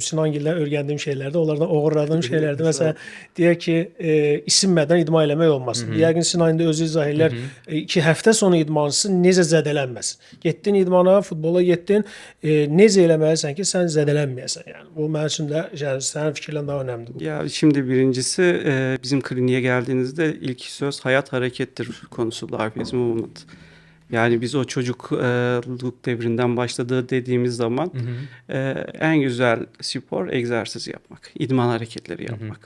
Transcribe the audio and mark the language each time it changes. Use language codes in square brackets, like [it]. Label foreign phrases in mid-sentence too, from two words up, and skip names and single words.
[az] Sinangildən öyrəndiyim şeylərdə, onlardan oğurladığım şeylərdə. Məsələn, deyək ki, isinmədən idman eləmək olmaz. Yəqin Sinan indi özü izah elər. 2 həftə sonu idmançısı necə zədələnməsin. Getdin idmana, futbola getdin, necə eləməlisən ki, sən zədələnməyəsən. Yəni bu mənim üçün də sənin fikirlərin daha önəmlidir. [tr] Ya şimdi birincisi bizim kliniğe geldiğinizde ilk söz hayat harekettir konusu [en] Life is Movement. [tr] Yani biz o çocukluk devrinden başladığı dediğimiz zaman en güzel spor egzersiz yapmak, idman hareketleri yapmak.